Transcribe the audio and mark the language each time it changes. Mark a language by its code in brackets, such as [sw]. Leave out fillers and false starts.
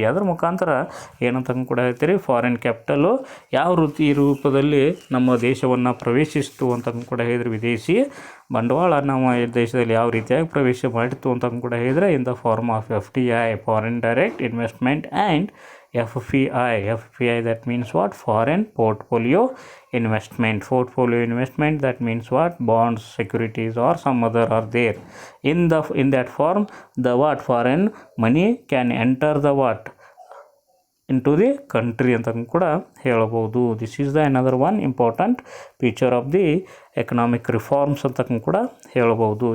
[kn] ಅದರ ಮುಖಾಂತರ ಏನಂತ ಕೂಡ ಹೇಳ್ತೀರಿ ಫಾರಿನ್ ಕ್ಯಾಪಿಟಲು ಯಾವ ರೂಪದಲ್ಲಿ ನಮ್ಮ ದೇಶವನ್ನು ಪ್ರವೇಶಿಸ್ತು ಅಂತ ಕೂಡ ಹೇಳಿದರೆ ವಿದೇಶಿ ಬಂಡವಾಳ ನಮ್ಮ ದೇಶದಲ್ಲಿ ಯಾವ ರೀತಿಯಾಗಿ ಪ್ರವೇಶ ಮಾಡಿತ್ತು ಅಂತ ಕೂಡ ಹೇಳಿದರೆ [en] In the form of FDI foreign direct investment and FPI that means what? Foreign portfolio investment. That means what? Bonds, securities or some other are there. In that form the what? Foreign money can enter the what? Into the country [kn] ಅಂತ ಕೂಡ ಹೇಳಬಹುದು. [en] This is the another one important feature of the economic reforms ಅಂತ ಕೂಡ ಹೇಳಬಹುದು.